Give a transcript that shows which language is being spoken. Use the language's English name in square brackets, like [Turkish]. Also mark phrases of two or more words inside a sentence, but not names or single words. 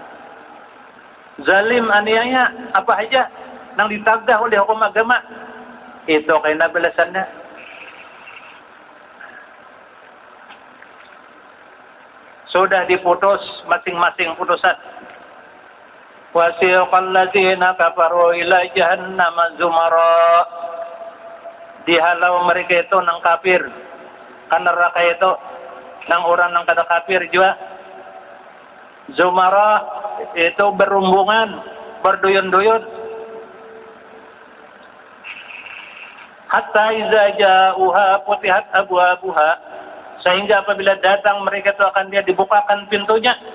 [Banjar] Zalim aniaya, apa aja nang ditagdah oleh hukum agama. [Indonesian] Itu kena balasannya. Sudah diputus masing-masing putusan. [Arabic] وسيق الذين كفروا إلى جهنم زمرا. [Banjar] Dihalau mereka itu nang kafir. Kan neraka itu nang orang nang kada kafir juga. [Indonesian] Zumara itu berumbungan, berduyun-duyun. [Arabic] حتى إذا جاءوها فتحت أبوابها, [Indonesian] sehingga apabila datang mereka itu akan dia dibukakan pintunya.